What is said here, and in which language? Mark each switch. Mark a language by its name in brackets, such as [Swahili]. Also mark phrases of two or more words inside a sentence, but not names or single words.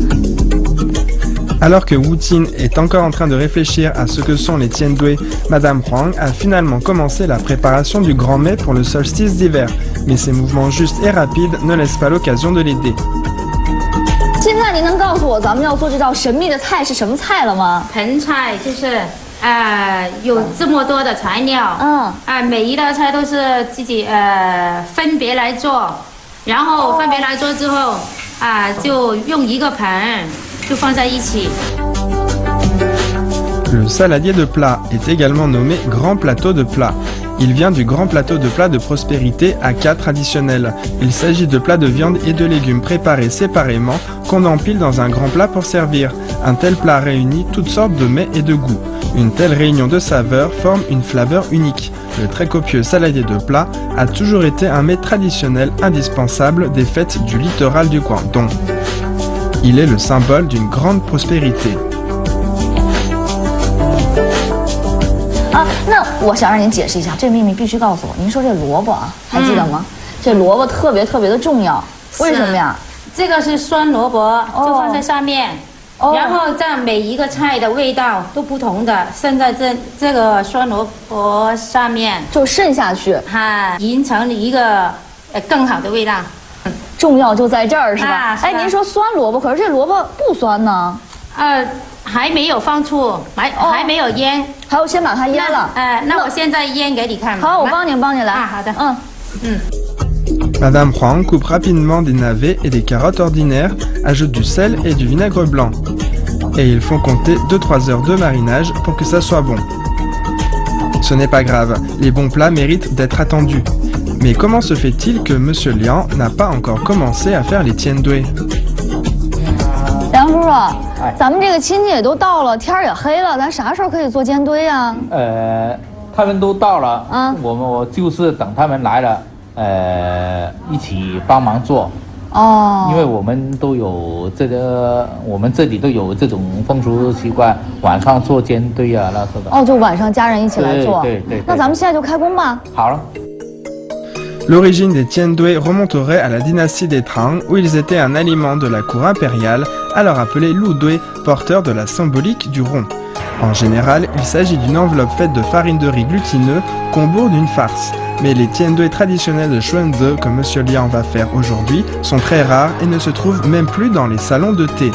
[French] Alors que Wu Tin est encore en train de réfléchir à ce que sont les tiendui, Madame Huang a finalement commencé la préparation du grand mets pour le solstice d'hiver. Mais ses mouvements justes et rapides ne laissent pas l'occasion de l'aider. [Chinese] 现在您能告诉我咱们要做这道神秘的菜是什么菜了吗？盆菜就是。有这么多的材料，每一道菜都是自己分别来做，然后分别来做之后，就用一个盆就放在一起。 [French] Le saladier de plat est également nommé grand plateau de plat. Il vient du grand plateau de plats de prospérité Aka traditionnel. Il s'agit de plats de viande et de légumes préparés séparément qu'on empile dans un grand plat pour servir. Un tel plat réunit toutes sortes de mets et de goûts. Une telle réunion de saveurs forme une flaveur unique. Le très copieux saladier de plats a toujours été un mets traditionnel indispensable des fêtes du littoral du Guangdong. Il est le symbole d'une grande prospérité. [Chinese] 那我想让您解释一下，这秘密必须告诉我。您说这萝卜啊，还记得吗？这萝卜特别特别的重要，为什么呀？这个是酸萝卜，就放在上面，然后这样每一个菜的味道都不同的，渗在这个酸萝卜上面，就渗下去，形成一个更好的味道。重要就在这儿是吧？哎，您说酸萝卜，可是这萝卜不酸呢？还没有放醋，还没有腌，还要先把它腌了。那我现在腌给你看。好，我帮你来。好的。 [French] Madame Huang coupe rapidement des navets et des carottes ordinaires, ajoute du sel et du vinaigre blanc. Et ils font compter 2-3 heures de marinage pour que ça soit bon. Ce n'est pas grave, les bons plats méritent d'être attendus. Mais comment se fait-il que Monsieur Liang n'a pas encore commencé à faire les tiendui? [Chinese] 梁叔叔，咱们这个亲戚也都到了，天也黑了，咱啥时候可以做煎堆啊？他们都到了，我就是等他们来了，一起帮忙做。因为我们都有我们这里都有这种风俗习惯，晚上做煎堆啊那些的。就晚上家人一起来做。对。那咱们现在就开工吧。好了。 [French] L'origine des tiendui remonterait à la dynastie des Tang, où ils étaient un aliment de la cour impériale, alors appelé ludui, porteur de la symbolique du rond. En général, il s'agit d'une enveloppe faite de farine de riz glutineux qu'on bourre d'une farce. Mais les tiendui traditionnels de Xuande que Monsieur Liang va faire aujourd'hui sont très rares et ne se trouvent même plus dans les salons de thé.